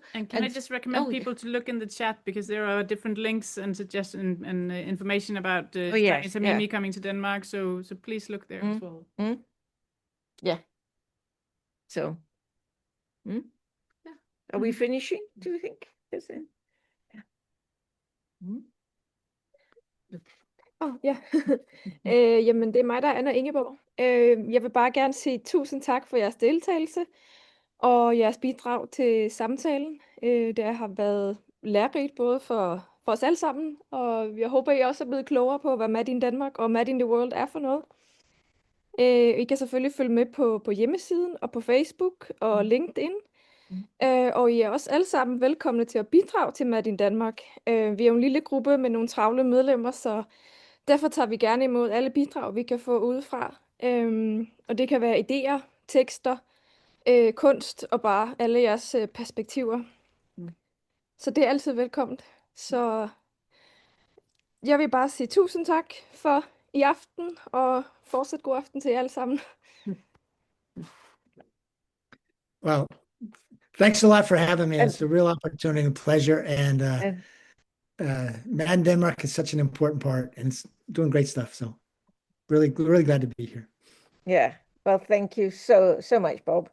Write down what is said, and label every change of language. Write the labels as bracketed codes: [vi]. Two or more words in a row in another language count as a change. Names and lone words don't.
[en] and can I just recommend people to look in the chat, because there are different links and suggestions and information about me coming to Denmark. So please look there as well. Yeah. So, are we finishing? Do you think? [da] Jamen, det er mig, der er Anna Ingeborg. Jeg vil bare gerne sige tusind tak for jeres deltagelse og jeres bidrag til samtalen. Det har været lærerigt både for os alle sammen, og jeg håber, I også er blevet klogere på, hvad Mad in Danmark og Mad in the World er for noget. I kan selvfølgelig følge med på hjemmesiden og på Facebook og LinkedIn. Og I er også alle sammen velkomne til at bidrage til Mad in Danmark. Vi er jo en lille gruppe med nogle travle medlemmer, så derfor tager vi gerne imod alle bidrag, vi kan få udefra. Og det kan være idéer, tekster, kunst og bare alle jeres perspektiver. Så det er altid velkomment. Så jeg vil bare sige tusind tak for i aften, og fortsat god aften til jer alle sammen. [en] Well, thanks a lot for having me. It's a real opportunity and pleasure. And Mad in Denmark is such an important part, and it's doing great stuff. So really glad to be here. Yeah. Well, thank you so much, Bob.